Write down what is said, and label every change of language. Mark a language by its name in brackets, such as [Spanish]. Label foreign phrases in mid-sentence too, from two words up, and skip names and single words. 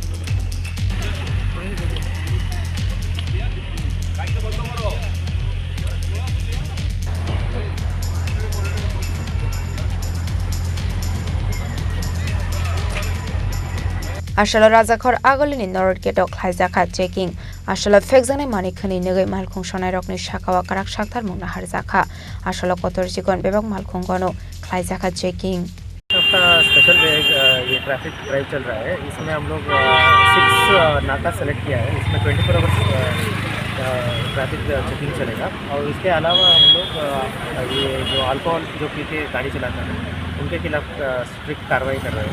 [Kok Borok] Asolo Rajakhor agolini norod getok Khlaijakha checking asolo fekjane manikhani negai malkhung sonai rokni shakawa karak Saktharmungna harjakha asolo kotor jikon bebak malkhung gono Khlaijakha checking [Hindi] स्पेशल ये [English] traffic drive [Hindi] चल रहा है इसमें हम लोग 6 नाका सेलेक्ट किया है इसमें 24 [English] hours traffic checking [Hindi] चलेगा और इसके अलावा हम लोग ये जो अल्कोहल जो पी के गाड़ी चलाते हैं उनके खिलाफ स्ट्रिक्ट कार्रवाई कर रहे हैं।